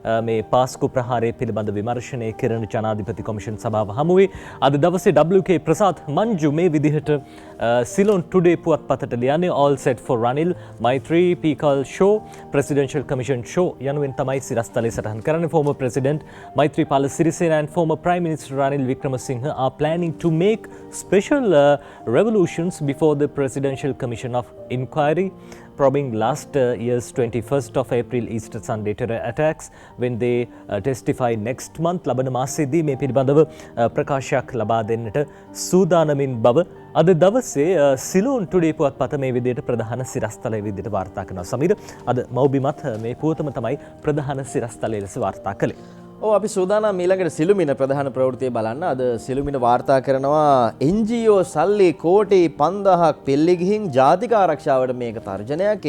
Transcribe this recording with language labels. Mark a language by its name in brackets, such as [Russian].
[Sinhala] මේ පාස්කු ප්‍රහාරය පිළිබඳ විමර්ශනය කරන ජනාධිපති කොමිෂන් සභාව හමුවේ අද දවසේ WK ප්‍රසාද් මංජු මේ විදිහට සිලොන් ටුඩේ පුවත්පතට ලියන්නේ all set for Ranil Maitri Pikal show presidential commission show යනුවෙන් තමයි සිරස්තලේ සටහන් කරන්නේ. [English] former president Maithripala Sirisena and former prime minister Ranil Wickremesinghe are planning to make special revolutions before the presidential commission of inquiry probing last year's 21st of April Easter Sunday terror attacks when they testify next month. [Sinhala] ලබන මාසයේදී මේ පිළිබඳව ප්‍රකාශයක් ලබා දෙන්නට සූදානමින් බව අද දවසේ Ceylon today පුවත්පත මේ විදිහට ප්‍රධාන සිරස්තලයේ විදිහට වාර්තා කරනවා. සමීර අද මෞබිමත් මේ පුවතම තමයි ප්‍රධාන සිරස්තලයේ ලෙස වාර්තා කළේ. අපි සූදානම් ඊළඟට සිළුමිණ ප්‍රධාන ප්‍රවෘත්තිය බලන්න. අද සිළුමිණ වාර්තා කරනවා NGO සල්ලි කෝටි 5000ක් පෙළි ගිහින් ජාතික ආරක්ෂාවට මේක තර්ජනයක්.